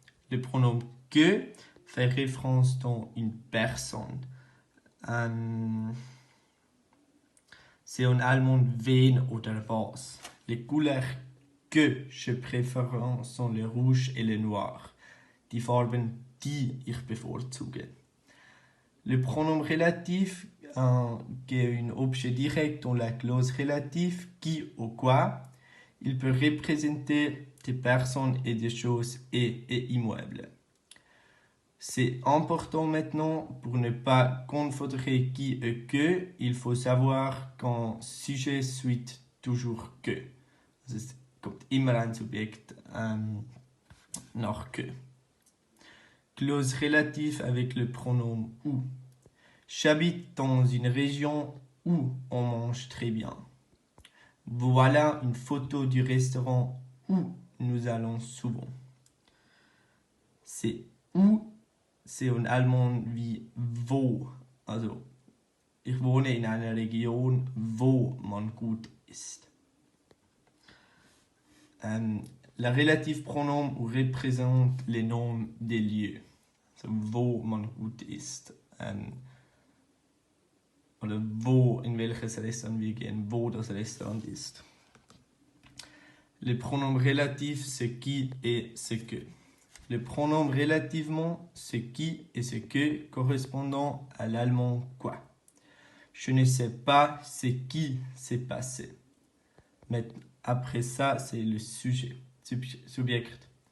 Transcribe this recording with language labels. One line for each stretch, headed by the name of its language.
French: Le pronom que fait référence dans une personne. C'est en allemand
German: wen oder was.
French: Les couleurs que je préfère sont le rouge et le noir.
German: Die Farben, die ich bevorzuge.
French: Le pronom relatif, qui est un objet direct dans la clause relative, qui ou quoi, il peut représenter des personnes et des choses et immeubles. C'est important maintenant pour ne pas confondre qui et que, il faut savoir qu'un sujet suit toujours que.
German: Es kommt immer ein Subjekt nach que.
French: Clause relative avec le pronom où. J'habite dans une région où on mange très bien. Voilà une photo du restaurant où nous allons souvent. C'est où, c'est en allemand
German: wie wo. Also, ich wohne in einer Region, wo man gut isst.
French: La relative pronom représente les noms des lieux.
German: Also, wo man gut isst. Oder wo, in welches Restaurant wir gehen, wo das Restaurant ist.
French: Le pronom relatif, ce qui et ce que. Le pronom relativement, ce qui et ce que correspondant à l'allemand quoi. Je ne sais pas ce qui s'est passé. Mais après ça, c'est le sujet, subject.